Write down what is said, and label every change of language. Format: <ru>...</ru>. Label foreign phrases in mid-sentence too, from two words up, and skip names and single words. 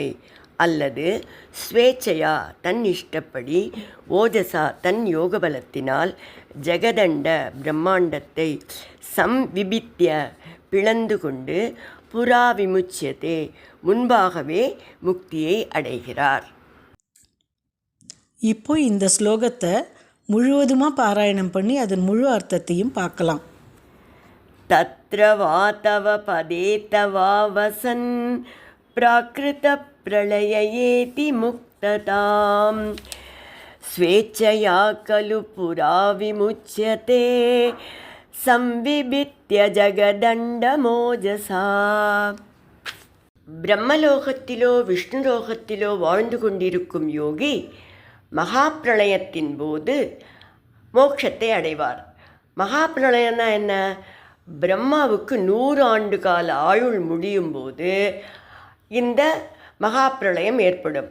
<ta>அல்லது ஸ்வேச்சையா தன் இஷ்டப்படி, ஓஜசா தன் யோகபலத்தினால், ஜெகதண்ட பிரம்மாண்டத்தை சம்விபித்ய பிளந்து கொண்டு,</ta> <sa>पुरा विमुच्यते</sa> <ta>முன்பாகவே முக்தியை அடைகிறார். இப்போ இந்த ஸ்லோகத்தை முழுவதுமாக பாராயணம் பண்ணி அதன் முழு அர்த்தத்தையும் பார்க்கலாம்.</ta> <sa>तत्र वा तव पदे तवावसन्, प्राकृत प्रलय येति मुक्तताम्, स्वेच्छया खलु पुरा विमुच्यते, संविभित्य ஜகதண்டமோஜசா.</sa> <ta>பிரம்மலோகத்திலோ விஷ்ணுலோகத்திலோ வாழ்ந்து கொண்டிருக்கும் யோகி மகா பிரளயத்தின் போது மோட்சத்தை அடைவார். மகா பிரளயம்னா என்ன? பிரம்மாவுக்கு 100 ஆண்டு கால ஆயுள் முடியும் போது இந்த மகா பிரளயம் ஏற்படும்.</ta>